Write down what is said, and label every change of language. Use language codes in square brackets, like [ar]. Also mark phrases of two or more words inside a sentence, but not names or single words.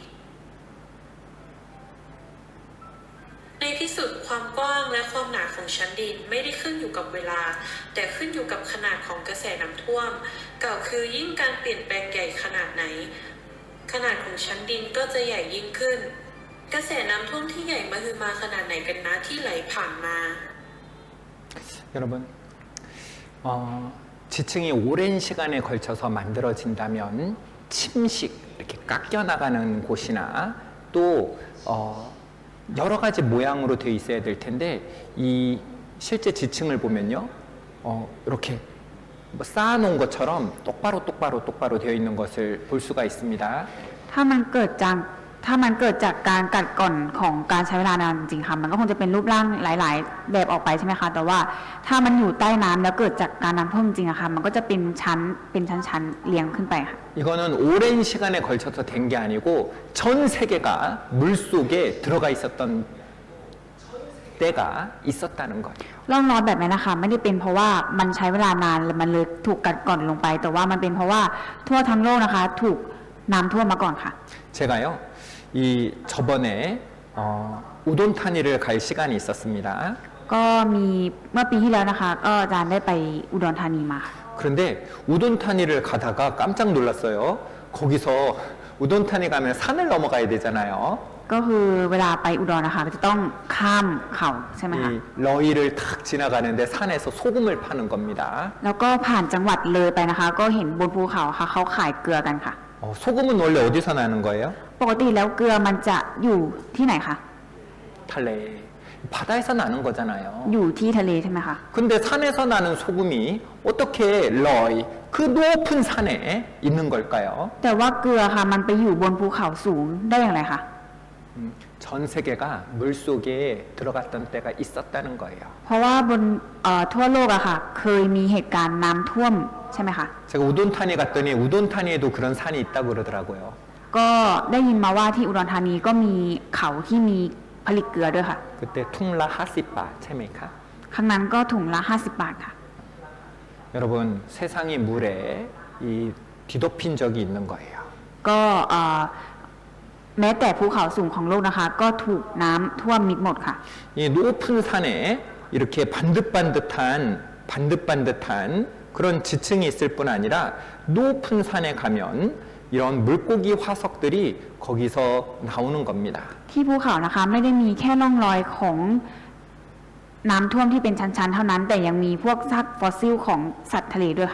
[th] ในที่สุดความกว้างและความหนาของชั้นดินไม่ได้ขึ้นอยู่กับเวลา แต่ขึ้นอยู่กับขนาดของกระแสน้ำท่วม กล่าวคือยิ่งการเปลี่ยนแปลงใหญ่ขนาดไหนขนาดของชั้นดินก็จะใหญ่ยิ่งขึ้น กระแสน้ำท่วมที่ใหญ่มหึมาขนาดไหนกันนะที่ไหลผ่านมา [ko] 여러분, 지층이 오랜 시간에 걸쳐서 만들어진다면 침식, 이렇게 깎여나가는 곳이나 또 여러 가지 모양으로 되어 있어야 될 텐데 이 실제 지층을 보면요, 이렇게 뭐 쌓아놓은 것처럼 똑바로 되어 있는 것을 볼 수가 있습니다. [th] ถ้ามันเกิดจากการกัดก่อนของการใช้เวลานานจริงๆค่ะมันก็คงจะเป็นรูปร่างหลายๆ แบบออกไปใช่ไหมคะแต่ว่าถ้ามันอยู่ใต้น้ำแล้วเกิดจากการน้ำท่วมจริงอะค่ะมันก็จะเป็นชั้นเรียงขึ้นไปค่ะ [ko] 이거는 오랜 시간에 걸쳐서 된 게 아니고 전 세계가 물 속에 들어가 있었던 때가 있었다는 거예요. [th] ร่องรอยแบบนี้นะคะไม่ได้เป็นเพราะว่ามันใช้เวลานานมันเลยถูกกัดก่อนลงไป แต่ว่ามันเป็นเพราะว่าทั่วทั้งโลกนะคะถูกน้ำท่วมมาก่อนค่ะ [ko] 제가요, 이 저번에 우돈타니를 갈 시간이 있었습니다. [th] ก็มีเมื่อปีที่แล้วนะคะก็อาจารย์ได้ไปอุดรธานีมาค่ะ [ko] 그런데 우돈타니를 가다가 깜짝 놀랐어요. 거기서 우돈타니 가면 산을 넘어가야 되잖아요. [th] ก็คือเวลาไปอุดรนะคะก็จะต้องข้ามเขาใช่ไหมคะ [ko] 이 러이를 탁 지나가는데 산에서 소금을 파는 겁니다. [th] แล้วก็ผ่านจังหวัดเลยไปนะคะ ก็เห็นบนภูเขาค่ะเขาขายเกลือกันค่ะ [ko] 소금은 원래 어디서 나는 거예요? [th] ปกติแล้วเกลือมันจะอยู่ที่ไหนคะ [ko] 달래. 바다에서 나는 거잖아요. [th] อยู่ที่ทะเลใช่ไหมคะ [ko] 근데 산에서 나는 소금이 어떻게 러이 그 높은 산에 있는 걸까요? [th] แต่ว่าเกลือค่ะมันไปอยู่บนภูเขาสูงได้อย่างไรคะ [ko] 전 세계가 물 속에 들어갔던 때가 있었다는 거예요. [th] เพราะว่าบนทั่วโลกอะค่ะเคยมีเหตุการณ์น้ำท่วมใช่ไหมคะ [ko] 제가 우돈타니 갔더니 우돈타니에도 그런 산이 있다고 그러더라고요. [th] ก็ได้ยินมาว่าที่อุดรธานีก็มีเขาที่มีผลิตเกลือด้วยค่ะ 그때 퉁라 하시바 체메카. ครั้งนั้นก็ถุงละ50 บาทค่ะ [ko] 여러분 세상이 물에 이 뒤덮인 적이 있는 거예요. [th] ก็แม้แต่ภูเขาสูงของโลกนะคะ ก็ถูกน้ำท่วมมิดหมดค่ะ [ko] 이 높은 산에 이렇게 반듯반듯한 그런 지층이 있을 뿐 아니라 높은 산에 가면 이런 물고기 화석들이 거기서 나오는 겁니다. [th] ที่ภูเขานะคะไม่ได้มีแค่ร่องรอยของน้ำท่วมที่เป็นชั้นๆเท่านั้น แต่ยังมีพวกซากฟอสซิลของสัตว์ทะเลด้วยค่ะ